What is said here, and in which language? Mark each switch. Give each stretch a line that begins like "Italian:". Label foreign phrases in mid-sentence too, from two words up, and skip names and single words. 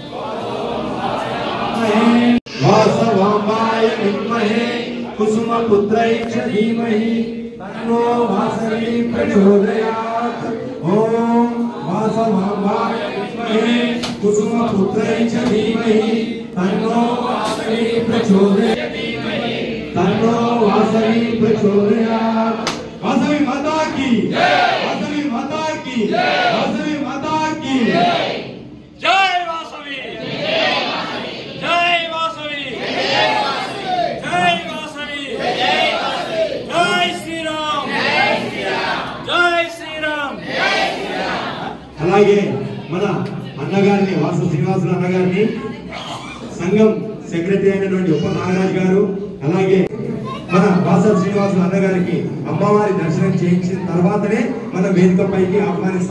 Sanskrit: వాసవాంబాయ విద్మహే కుసుమపుత్రై ధీమహి తన్నో వాసవి ప్రచోదయాత్. ఓం వాసవాంబాయ విద్మహే కుసుమపుత్రై ధీమహి తన్నో వాసవి ప్రచోదయాత్. तन्नो वासवी प्रचोदयात्.
Hindi: वासवी माता की जय, वासवी माता की जय, वासवी माता की जय. जय वासवी, जय वासवी, जय वासवी, जय वासवी, जय वासवी, जय वासवी. जय श्री राम, जय श्री राम, जय श्री राम, जय श्री राम.
Telugu: అలాగే మన అన్నగారిని వాస శ్రీనివాసులు అన్నగారిని సంఘం సెక్రటరీ అయినటువంటి ఉప నాగరాజ్ గారు అలాగే మన వాస శ్రీనివాసులు అన్నగారికి అమ్మవారి దర్శనం చేయించిన తర్వాతనే మన వేదికపైకి ఆహ్వానిస్తాం.